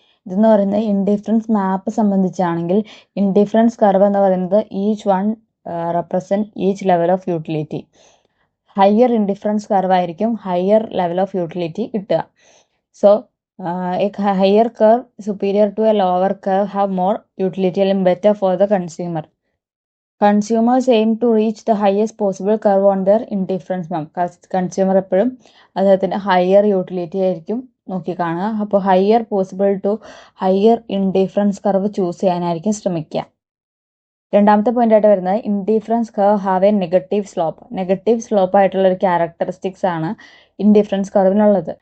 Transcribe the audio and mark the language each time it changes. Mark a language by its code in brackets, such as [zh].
[ml] ഇതെന്ന് പറയുന്നത് ഇൻഡിഫറൻസ് മാപ്പ് സംബന്ധിച്ചാണെങ്കിൽ indifference curve എന്ന് പറയുന്നത് [en] Each one represent each level of utility. [ml] Higher indifference curve ആയിരിക്കും [en] higher level of utility [ml] കിട്ടുക. [en] So a higher curve superior to a lower curve have more utility and better for the consumer. Consumers aim to reach the highest possible curve on their indifference map. [ml] Consumer എപ്പോഴും അദ്ദേഹത്തിൻ്റെ higher utility ആയിരിക്കും നോക്കി കാണുക. അപ്പോൾ higher indifference curve choose ചെയ്യാനായിരിക്കും ശ്രമിക്കുക. രണ്ടാമത്തെ പോയിൻ്റായിട്ട് വരുന്നത് [en] indifference curve have a negative slope [ml] ആയിട്ടുള്ള ഒരു ക്യാരക്ടറിസ്റ്റിക്സ് ആണ് ഇൻഡിഫറൻസ് കർവിനുള്ളത്.